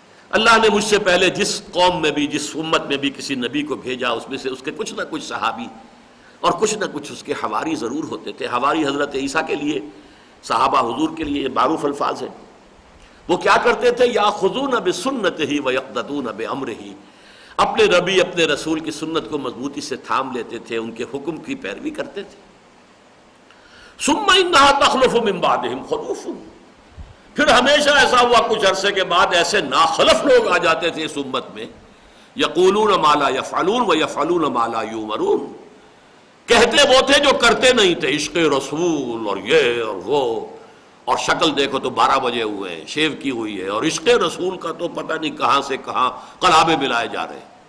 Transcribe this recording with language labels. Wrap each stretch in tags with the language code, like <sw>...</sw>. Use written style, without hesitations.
<ur>اللہ نے مجھ سے پہلے جس قوم میں بھی، جس امت میں بھی کسی نبی کو بھیجا، اس میں سے اس کے کچھ نہ کچھ صحابی اور کچھ نہ کچھ اس کے حواری ضرور ہوتے تھے. حواری حضرت عیسیٰ کے لیے، صحابہ حضور کے لیے معروف الفاظ ہیں. وہ کیا کرتے تھے؟</ur> <ar>یاخذون بسنتہ ویقتدون بامرہ.</ar> <ur>اپنے نبی، اپنے رسول کی سنت کو مضبوطی سے تھام لیتے تھے، ان کے حکم کی پیروی کرتے تھے.</ur> <ar>ثم انھا تخلف من بعدہم خلوف.</ar> <ur>پھر ہمیشہ ایسا ہوا کچھ عرصے کے بعد ایسے ناخلف لوگ آ جاتے تھے اس امت میں،</ur> <ar>یقولون ما لا یفعلون ویفعلون ما لا یؤمرون.</ar> <ur>کہتے وہ تھے جو کرتے نہیں تھے، عشق رسول اور یہ اور وہ، اور شکل دیکھو تو 12 بجے ہوئے ہیں، شیو کی ہوئی ہے، اور عشق رسول کا تو پتہ نہیں کہاں سے کہاں قلابے ملائے جا رہے ہیں.</ur>